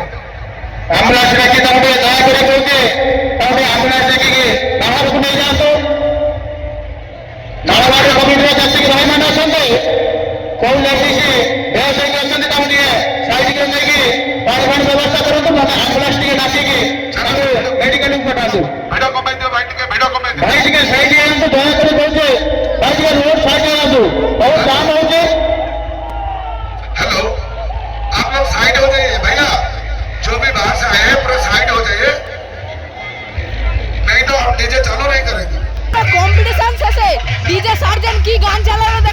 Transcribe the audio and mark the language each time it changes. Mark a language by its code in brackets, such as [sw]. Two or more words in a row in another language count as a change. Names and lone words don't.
[or] ଆମ୍ବୁଲାନ୍ସ ଡାକି ତାକୁ ଟିକେ ଦୟାକରି କହୁଛି ତାକୁ ଟିକେ ଆମ୍ବୁଲାନ୍ସ ଡାକିକି ବାହାରକୁ ନେଇଯାଆନ୍ତୁ ମାଳବାଡ଼ କମିଟିର ଯେତିକି ଭାଇମାନେ ଅଛନ୍ତି କୋଉ ଲେଡିଜ୍ ଦେହ ସହିତ ଅଛନ୍ତି ତାକୁ ଟିକେ ସାଇଡ୍ରେ ନେଇକି ପାଣି ଫାଣି ବ୍ୟବସ୍ଥା କରନ୍ତୁ ନହେଲେ ଆମ୍ବୁଲାନ୍ସ ଟିକେ ଡାକିକି ତାକୁ ମେଡିକାଲକୁ ପଠାନ୍ତୁ ଭିଡ କମେଇ ଦିଅ ଭାଇ ଟିକେ ଭିଡ କମେଇ ଦିଅ। भाई ଟିକେ ସାଇଡ୍ ହେଇଯାଆନ୍ତୁ ଦୟାକରି କହୁଛି ଭାଇ ଟିକେ ରୋଡ ସାଇଡ୍ ହେଇଯାଆନ୍ତୁ ବହୁତ ଜାମ୍ ହଉଛି [hi] हेलो आप लोग साइड हो जाइए भैया, जो भी बाहर से आए हैं पूरा साइड हो जाइए, नहीं तो हम डीजे चालू नहीं करेंगे। [bn] কম্পিটিশন শেষে ডিজে সার্জেন্ট কি গান চালালো